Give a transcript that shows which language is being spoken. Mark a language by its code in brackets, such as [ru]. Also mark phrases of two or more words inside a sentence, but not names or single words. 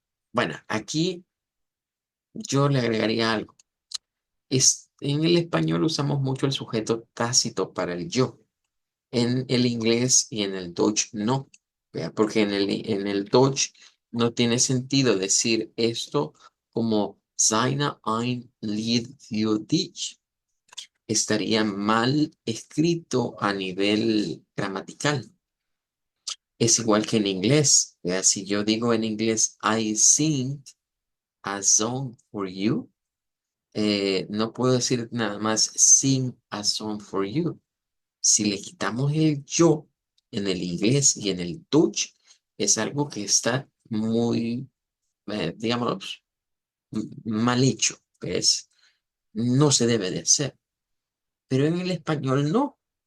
[es] Bueno, aquí yo le agregaría algo. En el español usamos mucho el sujeto tácito para el yo. En el inglés y en el Deutsch no. ¿Vea? Porque en el Deutsch no tiene sentido decir esto como [de] seine ein Lied für dich. [es] Estaría mal escrito a nivel gramatical. Es igual que en inglés. ¿Vea? Si yo digo en inglés, [en] I sing a song for you, [es] no puedo decir nada más [en] sing a song for you. [es] Si le quitamos el yo en el inglés y en el Dutch, es algo que está muy, digamos, mal hecho. No se debe de hacer. Pero en el español no.